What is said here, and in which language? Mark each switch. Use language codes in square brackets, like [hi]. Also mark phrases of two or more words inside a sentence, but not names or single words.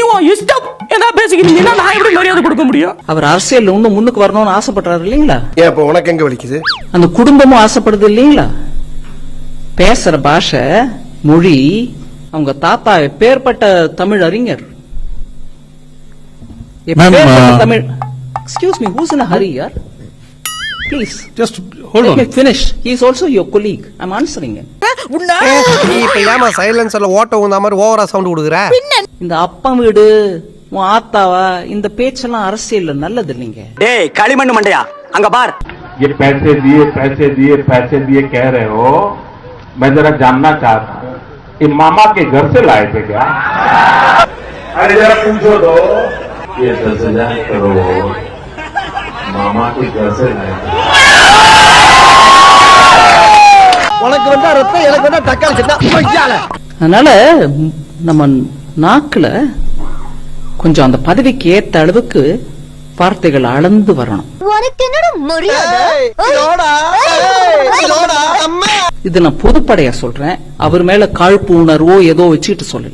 [ta] அவர் அரசியல் இன்னும் முன்னுக்கு வரணும்னு ஆசைப்படுறாரு இல்லீங்களா? உனக்கு எங்க வலிக்குது? அந்த குடும்பமும் ஆசைப்படுது இல்லீங்களா? பேசுற பாஷை மொழி, அவங்க தாத்தா எப்பேற்பட்ட தமிழ் அறிஞர், தமிழ். [en] Excuse me, who's in a hurry, yaar? Please, just hold let on. me finish. He is also your colleague. I'm answering him. [ta] நீ இப்ப ஏமா சைலன்சர்ல ஓட்ட ஊந்த மாதிரி [en] over sound [ta] கொடுக்குற? இந்த அப்பா வீடு உன் ஆத்தாவா இந்த பேச்செல்லாம் அரசியல் நல்லது இல்லைங்க. டேய் களிமண் மண்டையா, அங்க பார். [hi] ये पैसे दिए कह रहे हो, मैं जरा जानना चाहता हूँ, ये मामा के घर से लाए थे क्या? अरे जरा पूछो तो, ये 10,000 करोड़ मामा के घर से लाए थे? [ta] உனக்கு வந்தா ரத்தம், எனக்கு வந்தா தக்காளி சட்னா. அதனால நம்ம நாக்குல கொஞ்சம் அந்த பதவிக்கு ஏத்த அளவுக்கு வார்த்தைகள் அளந்து வரணும். இது நான் பொதுப்படையா சொல்றேன், அவர் மேல காழ்ப்பு உணர்வோ ஏதோ வச்சுட்டு சொல்லல.